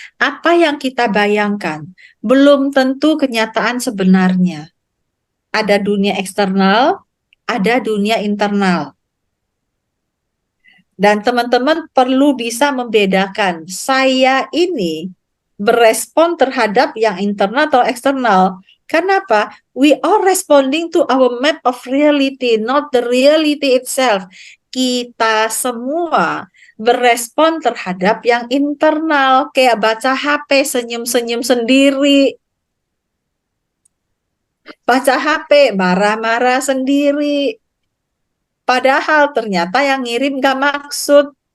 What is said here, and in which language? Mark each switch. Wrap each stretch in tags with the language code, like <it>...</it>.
<id>Apa yang kita bayangkan belum tentu kenyataan sebenarnya. Ada dunia eksternal, ada dunia internal. Dan teman-teman perlu bisa membedakan, saya ini berespon terhadap yang internal atau eksternal. Kenapa?</id> <en>We are responding to our map of reality, not the reality itself.</en> <id>Kita semua berespon terhadap yang internal, kayak baca HP, senyum-senyum sendiri. Baca HP, marah-marah sendiri. Padahal ternyata yang ngirim gak maksud.</id>